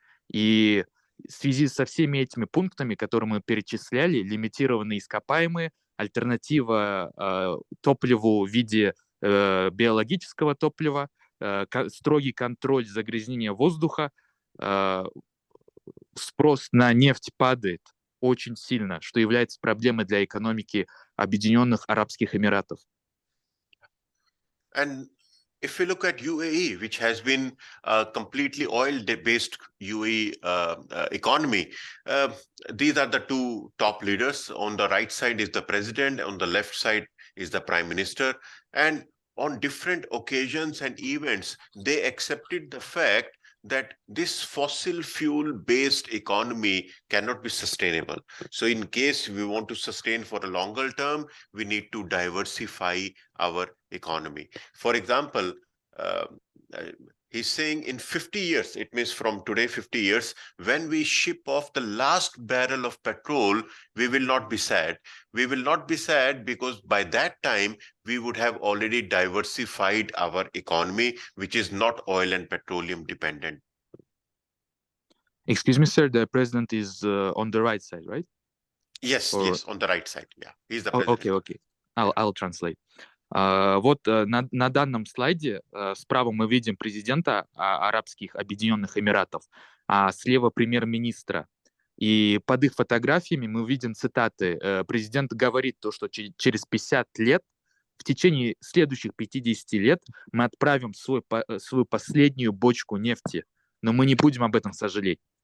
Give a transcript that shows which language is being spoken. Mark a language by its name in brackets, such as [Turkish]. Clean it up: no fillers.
[Russian] И в связи со всеми этими пунктами, которые мы перечисляли, лимитированные ископаемые, альтернатива топливу в виде биологического топлива, строгий контроль загрязнения воздуха, спрос на нефть падает очень сильно, что является проблемой для экономики Объединенных Арабских Эмиратов. [English] And if we look at UAE, which has been a completely oil-based UAE economy, these are the two top leaders. On the right side is the president, on the left side is the prime minister. And on different occasions and events, they accepted the fact that this fossil fuel-based economy cannot be sustainable. So in case we want to sustain for a longer term, we need to diversify our economy. For example, he's saying in 50 years, it means from today 50 years, when we ship off the last barrel of petrol, we will not be sad. We will not be sad because by that time, we would have already diversified our economy, which is not oil and petroleum dependent. Excuse me, sir, the president is on the right side, right? Yes, Or... yes, on the right side. Yeah, he's the president. Okay. I'll translate. [Russian] Вот на данном слайде справа мы видим президента Арабских Объединенных Эмиратов, а слева премьер-министра. И под их фотографиями мы видим цитаты. Президент говорит то, что через 50 лет, в течение следующих 50 лет мы отправим свою последнюю бочку нефти, но мы не будем об этом сожалеть.